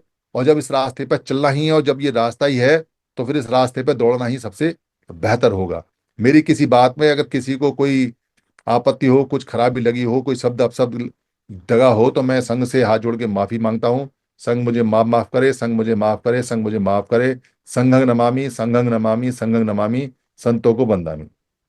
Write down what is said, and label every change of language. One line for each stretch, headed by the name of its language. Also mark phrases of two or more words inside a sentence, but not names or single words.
Hindi: और जब इस रास्ते पर चलना ही है, और जब ये रास्ता ही है, तो फिर इस रास्ते पर दौड़ना ही सबसे बेहतर होगा। मेरी किसी बात में अगर किसी को कोई आपत्ति हो, कुछ खराबी लगी हो, कोई शब्द अपशब्द दगा हो, तो मैं संघ से हाथ जोड़ के माफी मांगता हूँ। संघ मुझे माफ करे, संघ मुझे माफ करे, संघ मुझे माफ करे।
Pali: संघं नमामि, संघं नमामि, संघं नमामि,
Hindi: संतों को बंदामी।